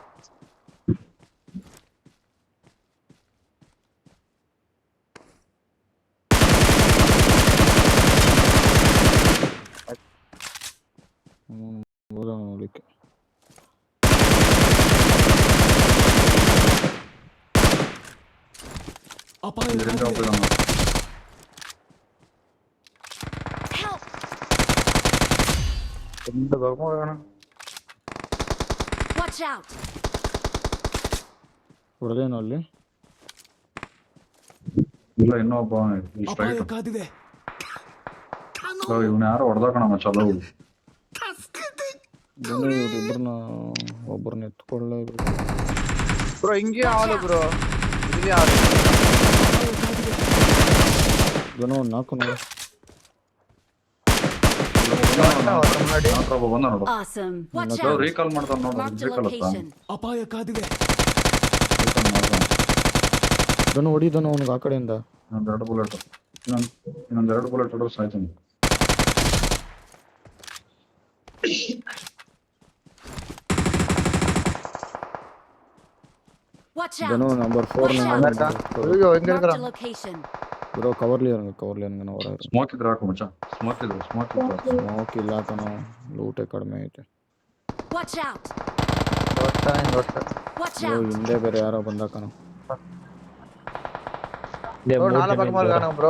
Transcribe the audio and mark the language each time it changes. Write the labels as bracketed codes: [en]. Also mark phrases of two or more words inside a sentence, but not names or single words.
[kn] ನೋಡ್ಲಿಕ್ಕೆ ಅಪಾಯ ಇದರಿಂದ ಕಾದಿದೆ. ಒಬ್ಬ ಇದ್ದಾನೆ. [en] Help. [ta] இந்த பக்கமும் வேணும். [en] Watch out. [kn] ಹೊಡೆದೇನೋ ಅಲ್ಲಿ. ಇಲ್ಲ ಇನ್ನೊಬ್ಬ ಅಪಾಯ ಸ್ಟ್ರೈಟ್. ಕಾದಿದೆ. ಇವನು ಯಾರೋ ಹೊಡೆದಾಕಣ ಚಲೋ. ಧನು ಇವ್ರಿಬ್ರನ್ನ ಒಬ್ಬರನ್ನ ಎತ್ಕೊಳ್ಳೇಬೇಕು. [ta] ப்ரோ இங்கே ஆளு ப்ரோ. இதுலயே ஆளு. [kn] ಧನು ಒಂದು ನಾಲ್ಕು ನೋಡಿ. [ta] முன்னாடி [kn] ಒಬ್ಬ ಬಂದ ನೋಡು. [en] Awesome. Watch [kn] ನಾವು [en] out. [kn] ರೀಕಾಲ್ ಮಾಡ್ತಾನೆ ನೋಡು. [en] Marked a [kn] ರೀಕಾಲ್ ಹತ್ತ [en] location. [kn] ಅಪಾಯ ಕಾದಿದೆ. ರೀಕಾಲ್ ಮಾಡ್ತಾನೆ. ಧನು ಹೊಡಿ ಧನು ಅವ್ನಿಗೆ ಆ ಕಡೆಯಿಂದ. ಇನ್ನೊಂದು 2 ಬುಲೆಟ್ ಇನ್ನೊಂದು 2 ಬುಲೆಟ್ ಹೊಡೆದ್ರೆ ಸಾಯ್ತಾನೆ. [en] Watch [kn] ಧನು [en] out. [kn] ನಂಬರ್ 4 [ta] ஐயோ எங்க [en] Marked a [ta] இருக்கறான்? [en] location. [kn] ಬ್ರೋ ಕವರ್ಲಿ ಇರಂಗ ಹೊರ ಸ್ಮೋಕ್ ಇದ್ರೆ ಹಾಕು ಮಚ್ಚ. ಸ್ಮೋಕ್ ಇದ್ರೆ ಸ್ಮೋಕ್ ಇಲ್ಲ ಕಣೋ ಲೂಟೇ ಕಡಿಮೆ ಐತೆ. [en] Watch out. [ta] ஒருத்தன் ஒருத்தன். [en] Watch [kn] ಅಯ್ಯೋ [en] out. [kn] ಹಿಂದೆ ಬೇರೆ ಯಾರೋ ಬಂದ ಕಣೋ. [ta] ப்ரோ நாலா பக்கமா இருக்கானுங்க ப்ரோ.